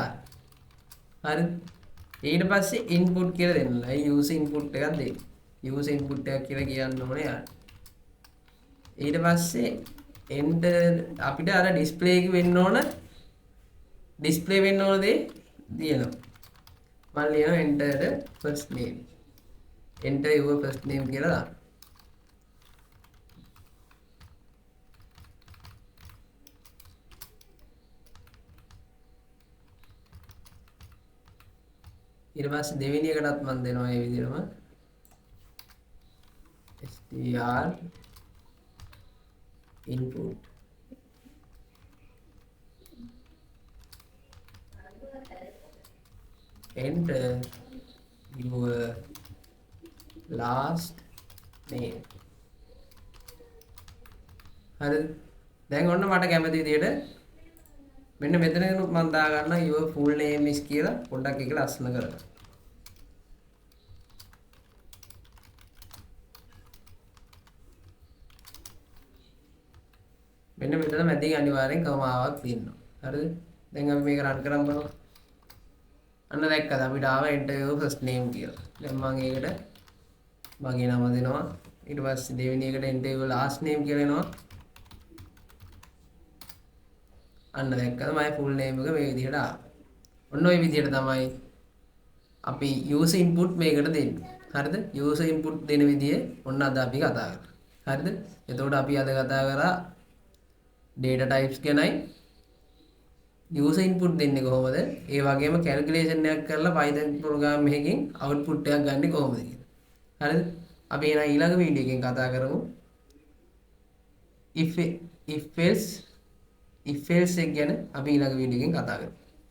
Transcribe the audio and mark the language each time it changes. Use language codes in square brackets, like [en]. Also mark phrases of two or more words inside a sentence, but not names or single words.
[si] හරිද? ඊට පස්සේ input කියලා දෙන්න. ඒ [en] user input [si] එකක් දෙන්න. [en] user input [si] එකක් කියලා කියන්න ඕනේ යාර. ඊට පස්සේ enter අපිට අර display එක වෙන්න ඕන display වෙන්න ඕන දේ දිනනවා. මම ලියනවා [en] enter the first name. enter your first name [si] කියලා දාන්න. ඊට පස්සේ දෙවෙනි එකටත් මම දෙනවා මේ විදිහටම [en] str input enter your last name. [si] හරිද? දැන් ඔන්න මට කැමති විදිහට මෙන්න මෙතන මම දා ගන්න [en] your full name is [si] කියලා පොඩ්ඩක් ඒක ලස්සන කරගන්න. මෙන්න මෙතන මැදින් අනිවාර්යෙන් කමාවක් තියෙනවා. හරිද? දැන් අපි මේක රන් කරන් බලමු. අන්න දැක්කද අපිට ආව [en] enter your first name [si] කියලා. දැන් මම ඒකට මගේ නම දෙනවා. ඊට පස්සේ දෙවෙනි එකට [en] enter your last name [si] කියලා එනවා. අන්න දැක්කද මගේ [en] full name [si] එක මේ විදිහට ආවා. ඔන්න ඔය විදිහට තමයි අපි [en] user input [si] මේකට දෙන්නේ. හරිද? [en] user input [si] දෙන විදිය ඔන්න අද අපි කතා කරා. හරිද? එතකොට අපි අද කතා කරා [en] data types [si] ගැනයි [en] user input [si] දෙන්නේ කොහොමද? ඒ වගේම calculation එකක් කරලා [en] Python program [si] එකකින් output එකක් ගන්න කොහොමද කියලා. හරිද? අපි එහෙනම් ඊළඟ වීඩියෝ එකෙන් කතා කරමු [en] if else [si] එක ගැන අපි ඊළඟ වීඩියෝ එකෙන් කතා කරමු.